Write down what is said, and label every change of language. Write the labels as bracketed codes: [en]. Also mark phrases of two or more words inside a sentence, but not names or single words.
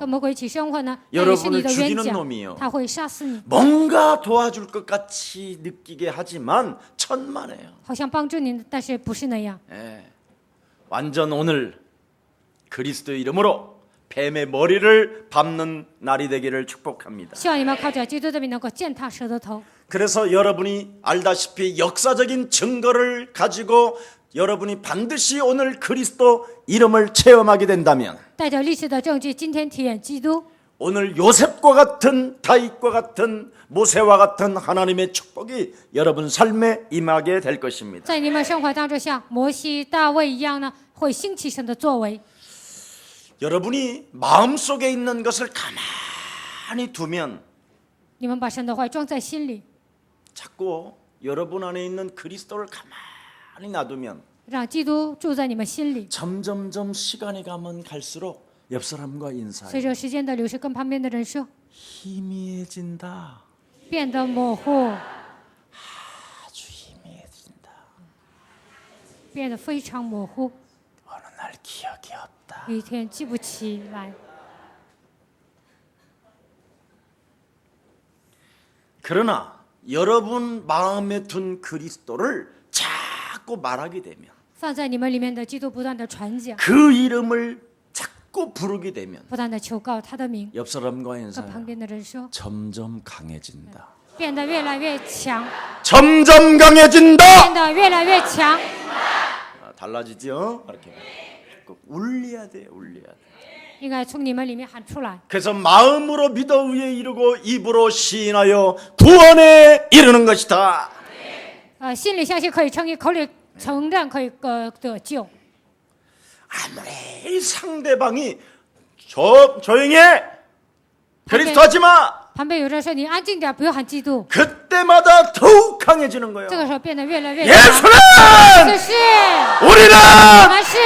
[zh] 跟魔鬼一起生活呢，那也是你的冤 [ko] 여러분을 죽이는 [zh] 家 [ko] 놈이요 ， [zh] 他会杀死你， [ko] 뭔가 도와줄 것 같이 느끼게 하지만 천만에요. [zh] 好像帮助你，但是不是那样。 [ko] 예. 완전 오늘 그리스도의 이름으로 뱀의 머리를 밟는 날이 되기를 축복합니다. [zh] 希望你们靠着基督的名能够践踏蛇的头。 [ko] 그래서 여러분이 알다시피 역사적인 증거를 가지고 여러분이 반드시 오늘 그리스도 이름을 체험하게 된다면 [zh] 带着历史的证据，今天体验基督， [ko] 오늘 요셉과 같은 다윗과 같은 모세와 같은 하나님의 축복이 여러분 삶에 임하게 될 것입니다. [zh] 在你们生活当中像摩西、大卫一样呢，会兴起神的作为。 [ko] 여러분이 마음속에 있는 것을 가만히 두면 [zh] 你们把神的话装在心里， [ko] 자꾸 여러분 안에 있는 그리스도를 가만히 놔두면 [zh] 让基督住在你们心里。 [ko] 점점점 시간이 가면 갈수록 옆 사람과 [zh] 随 [ko] 인사해 [zh] 着时间的流逝，跟旁边的人说， [ko] 희미해진다. [zh] 变得模糊， [ko] 아주 희미해진다. [zh] 变得非常模糊， [ko] 어느 날 기억이 없다. [zh] 有一天记不起来。 [ko] 그러나 여러분 마음에 둔 그리스도를 자꾸 말하게 되면 [zh] 放在你们里面的基督不断的传讲， [ko] 그 이름을 자꾸 부르게 되면 [zh] 不断的求告他的名， [ko] 옆 사람과 [zh] 和 [ko] 인사해. [zh] 旁边的人说， [ko] 점점 강해진다. [zh] 变得越来越强， [ko] 점점 강해진다. [zh] 变得越来越强。 [ko] 달라지죠? 이렇게 꼭 울려야 돼, 울려야 돼. [zh] 应该从你们里面喊出来。 [ko] 그래서 마음으로 믿어 위에 이르고 입으로 시인하여 구원에 이르는 것이다. [zh] 心里相信可以称义，口里承认可以得救。 [ko] 아무리 상대방이 조용히 해. 그리스도 하지 마. [zh] 旁边有人说你安静点，不要喊基督。 [ko] 그때마다 더욱 강해지는 거예요. [zh] 这个时候变得越来越强。 [ko] 예수는 [zh] 这是 [ko] 우리는 [zh] 我们是